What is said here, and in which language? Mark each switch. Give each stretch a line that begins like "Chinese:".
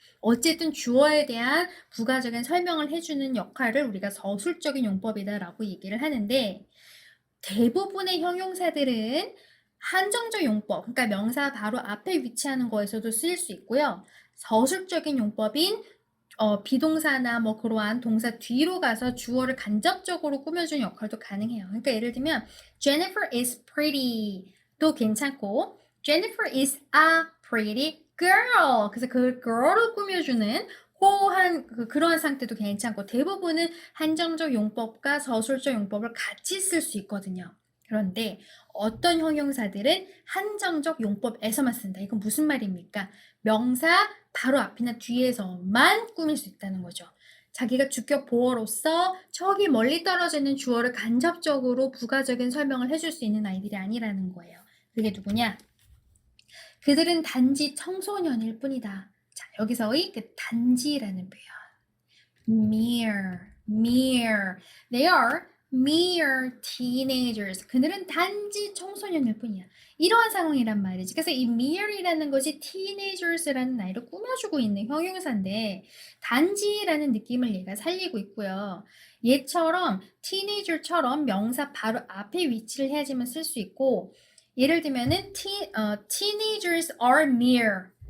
Korean: 어쨌든 주어에 대한 부가적인 설명을 해주는 역할을 우리가 서술적인 용법이다라고 얘기를 하는데 대부분의 형용사들은 한정적 용법, 그러니까 명사 바로 앞에 위치하는 거에서도 쓰일 수 있고요. 서술적인 용법인 비동사나 뭐 그러한 동사 뒤로 가서 주어를 간접적으로 꾸며주는 역할도 가능해요.
English: 그러니까 예를 들면 Jennifer is pretty
Korean: 도 괜찮고
English: Jennifer is a pretty girl.
Korean: 그래서 그 girl을 꾸며주는 그러한 상태도 괜찮고 대부분은 한정적 용법과 서술적 용법을 같이 쓸 수 있거든요. 그런데 어떤 형용사들은 한정적 용법에서만 쓴다. 이건 무슨 말입니까? 명사 바로 앞이나 뒤에서만 꾸밀 수 있다는 거죠. 자기가 주격 보어로서 저기 멀리 떨어져 있는 주어를 간접적으로 부가적인 설명을 해줄 수 있는 아이들이 아니라는 거예요. 그게 누구냐? 그들은 단지 청소년일 뿐이다. 자, 여기서의 그 단지라는 표현.
English: mere. They are mere teenagers.
Korean: 그들은 단지 청소년일 뿐이야. 이러한 상황이란 말이지. 그래서 이 mere이라는 것이 teenagers라는 나이를 꾸며주고 있는 형용사인데 단지라는 느낌을 얘가 살리고 있고요. 얘처럼 teenager처럼 명사 바로 앞에 위치를 해야지만 쓸 수 있고 예를 들면은
English: teenagers are mere.